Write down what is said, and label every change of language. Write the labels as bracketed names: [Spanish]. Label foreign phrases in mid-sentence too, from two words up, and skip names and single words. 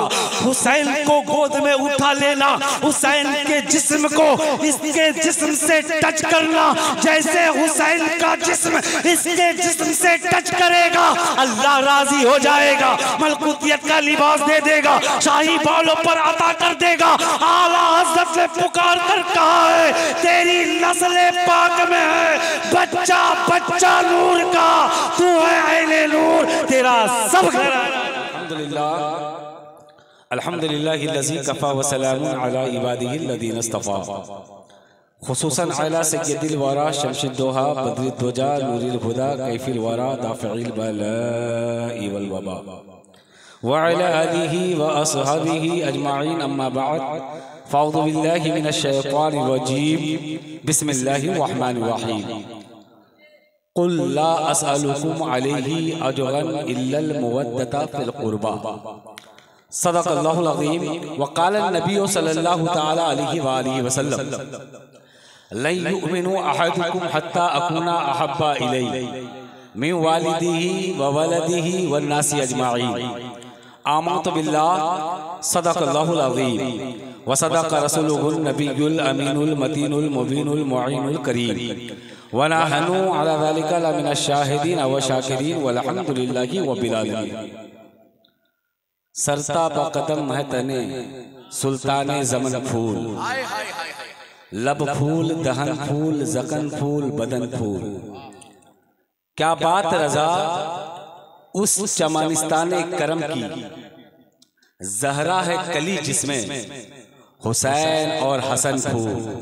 [Urdu] حسین کو گود میں اٹھا لینا، حسین کے جسم کو اس کے جسم سے ٹچ کرنا، جیسے حسین کا جسم اس کے جسم سے ٹچ کرے گا اللہ راضی ہو جائے گا، ملکوتیت کا لباس دے دے گا، شاہی بالوں پر عطا کر دے گا. اعلیٰ حضرت نے پکار کر کہا ہے تیری نسل پاک میں ہے بچہ بچہ نور کا، تو ہے عین نور، تیرا سب گھر. [Arabic] الحمد لله الحمد لله الذي كفى وسلام على عباده الذين اصطفى خصوصا على سيد الورى شمس الضحى بدر الدجى نور الهدى كهف الورى دافع البلاء والوباء وعلى آله وأصحابه أجمعين أما بعد فأعوذ بالله من الشيطان الرجيم بسم الله الرحمن الرحيم قل لا أسألكم عليه أجرا إلا المودة في القربى صدق الله العظيم وقال النبي صلى الله تعالى عليه وعلى آله وسلم لن يؤمن أحدكم حتى أكون أحب إليه من والده وولده والناس أجمعين آمنت بالله صدق الله العظيم وصدق رسوله النبي الأمين المتين المبين المعين الكريم ونحن على ذلك لمن الشاهدين والشاكرين والحمد لله رب العالمين. [Urdu] سر تا بقدم ہے تن سلطان زمن پھول، لب پھول دہن پھول ذقن پھول بدن پھول. کیا بات رضا اس چمنستان کرم کی، زہرا ہے کلی جس میں حسین اور حسن پھول.